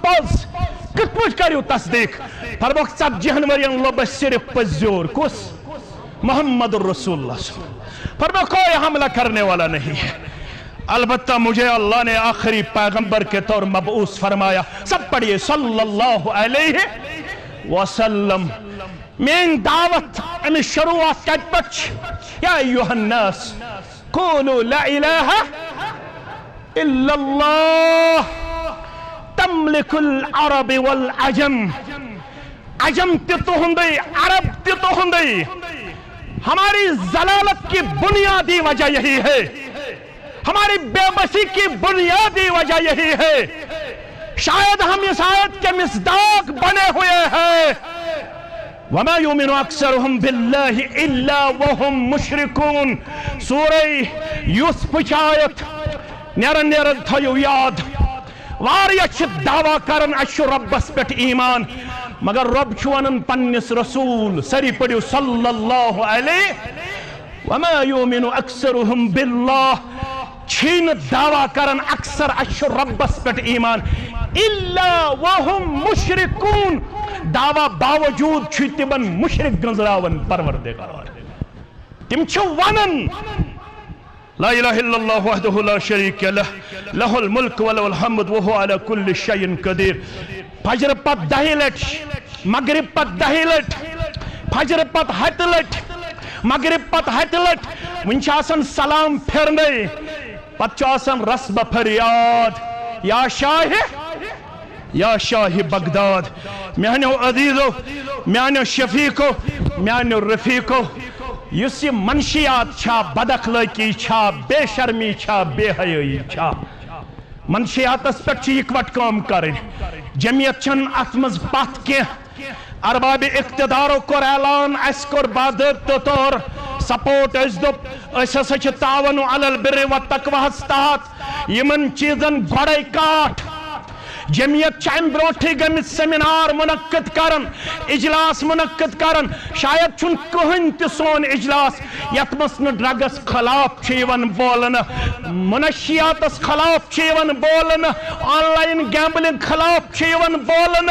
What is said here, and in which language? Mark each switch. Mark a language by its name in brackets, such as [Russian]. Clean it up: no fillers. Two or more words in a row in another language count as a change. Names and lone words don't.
[Kashmiri] پوز کت پوچھ کریو تصدیق فرموک 40 ورین لو بس صرف پزیور کس [Arabic] محمد رسول اللہ صلی اللہ علیہ وسلم [Urdu] فرموک کوئی حملہ کرنے والا نہیں ہے البتہ مجھے اللہ نے آخری پیغمبر کے طور مبعوث فرمایا سب پڑھئے [Arabic] صلی اللہ علیہ وسلم [Kashmiri] من دعوت ان شروعات کٹ پچ [Arabic] یا ایوہ الناس قولوا لا الہ الا اللہ تملک العرب والعجم. [Kashmiri] عجم تی تہندی، عرب تی تہندی. [Urdu] ہماری ضلالت کی بنیادی وجہ یہی ہے، ہماری بے بسی کی بنیادی وجہ یہی ہے. شاید ہم اس آیت کے مصداق بنے ہوئے ہیں. [Arabic] وما یؤمن اکثرهم باللہ الا وهم مشرکون. [Urdu] سورہ یوسف کی آیت [Kashmiri] نیرن نیرن تھیو یاد. واریاہ چھ دعویٰ کرن اشو ربس پیٹھ ایمان، مگر رب چھوانن پنس رسول سری پڑیو [Arabic] صلی اللہ علیہ. وما یؤمن اکثرهم باللہ [Kashmiri] چھین دعویٰ کرن اکثر اشو ربس پیٹھ ایمان [Arabic] الا وهم مشرکون. [Kashmiri] دعویٰ باوجود چھ تمن مشرک گنزراون پروردگار. [Arabic] تم چھ ونن لا الہ الا اللہ وحدہ لا شریک لہ لہ الملک ولہ الحمد وہو علی کل شیء قدیر. [Kashmiri] فجر پت 10 لٹ، مغرب پت 10 لٹ، فجر پت 7 لٹ، مغرب پت 7 لٹ. ون چھ آسان سلام پھرنے، پت چھ آسان رسب فریاد یا شاہ بغداد. میانو عزیزو، میانو شفیقو، میانو رفیقو، یس یہ منشیات چھا، بد اخلاقی چھا، بے شرمی چھا، بے حیائی چھا، منشیات اس پر چھ اکوٹ کام کریں. جمعیت چھن اتمز پات کے ارباب اقتدارو کر اعلان اس کر باضابطہ طور سپورٹ. اس دپ اس ہسا چھ [Arabic] تعاون علی البر والتقوی [Kashmiri] ہستات یمن چیزن گوڑے کاٹ. جمعیت چھ ام بروٹھی گمت سیمینار منعقد کرن، اجلاس منعقد کرن. شاید چھن کہن تہ سون اجلاس یت مس نہ ڈرگس خلاف چھ یوان بولن، منشیاتس خلاف چھ یوان بولن، [English] online gambling [Kashmiri] خلاف چھ یوان بولن.